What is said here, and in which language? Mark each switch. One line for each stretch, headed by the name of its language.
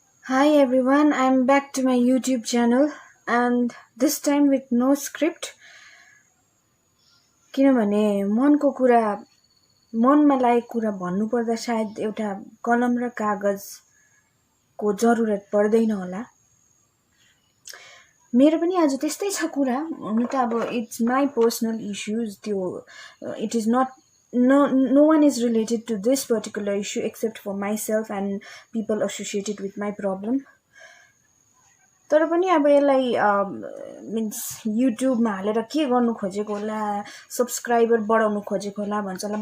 Nepali: Hi everyone, I'm back to my YouTube channel and this time with no script किनभने मनको कुरा मनमा लागेको कुरा भन्नुपर्दा सायद एउटा कलम र कागजको जरुरत पर्दैन होला। मेरो पनि आज त्यस्तै छ कुरा।
English: हुन त अब इट्स माई पर्सनल इश्यूज त्यो it is not no one is related to this particular issue except for myself and people associated with my problem.
Nepali: तर पनि अब यसलाई मिन्स युट्युबमा हालेर के गर्नु खोजेको होला, सब्सक्राइबर बढाउनु खोजेको होला भन्छ होला।